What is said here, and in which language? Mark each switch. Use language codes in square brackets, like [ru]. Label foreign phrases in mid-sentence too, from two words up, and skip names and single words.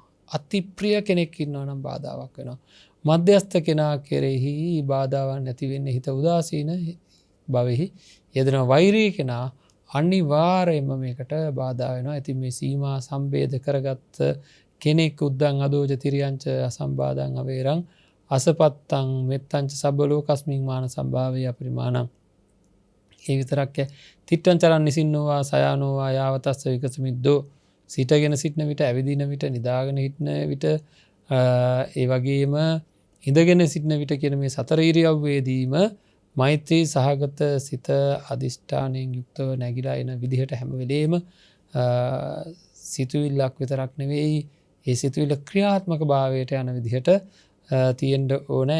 [si] අතිප්‍රිය කෙනෙක් ඉන්නවා නම් බාධාවක් වෙනවා. මධ්‍යස්ථ කෙනා කෙරෙහි බාධාවක් නැති වෙන්නේ හිත උදාසීන භවෙහි යෙදෙන වෛරී කෙනා අනිවාර්යයෙන්ම මේකට බාධා වෙනවා. ඉතින් මේ සීමා සම්බේධ කරගත්ත කෙනෙක් [pi] උද්දං අදෝජ තිරියංච අසම්බාධං අවේරං අසපත්තං මෙත්තංච සබ්බ ලෝකස්මින් මාන සම්භාවයේ අපරිමාණං. [si] ඒ විතරක් [pi] තිට්ඨං චරන් නිසින්නෝවා සයානෝවා යාවතස්ස විකසමිද්දෝ [si] සිටගෙන සිටන විට ඇවිදින විට නිදාගෙන හිටන විට ඒ වගේම ඉඳගෙන සිටන විට කියන මේ සතර ඉරියව්වේදීම මෛත්‍රී සහගත සිත අදිෂ්ඨානයෙන් යුක්තව නැగిලා එන විදිහට හැම වෙලේම සිතුවිල්ලක් විතරක් නෙවෙයි ඒ සිතුවිල්ල ක්‍රියාත්මක භාවයට යන විදිහට තියෙන්න ඕනේ.